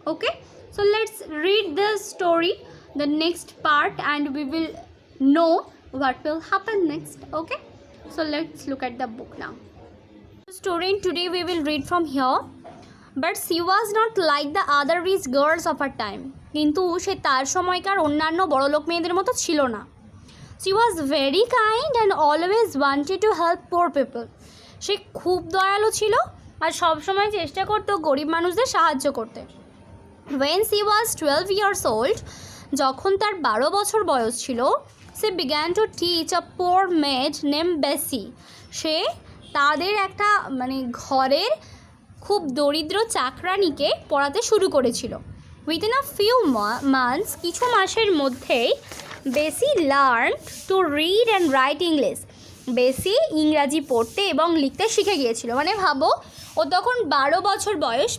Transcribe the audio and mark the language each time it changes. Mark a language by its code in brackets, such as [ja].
[en] Okay, so let's read the story, the next part, and we will know what will happen next. Okay, so let's look at the book now. Student, today we will read from here. But she was not like the other rich girls of her time. [bn] কিন্তু সে তার সময়কার অন্যান্য বড়লোক মেয়েদের মতো ছিল না। [en] She was very kind and always wanted to help poor people. [bn] সে খুব দয়ালু ছিল আর সব সময় চেষ্টা করতো গরিব মানুষদের সাহায্য করতে। [en] When she was 12 years old, [bn] যখন তার 12 বছর বয়স ছিল, [en] she began to teach a poor maid named Bessie. [bn] সে তাদের একটা ঘরের খুব দরিদ্র চাকরানিকে পড়াতে শুরু করেছিল। [en] within a few months, [bn] কিছু মাসের মধ্যেই [en] Bessie learn to read and write English. [bn] বেসি ইংরাজি পড়তে এবং লিখতে শিখে গিয়েছিল। মানে ভাবো, ও তখন 12 বছর বয়স।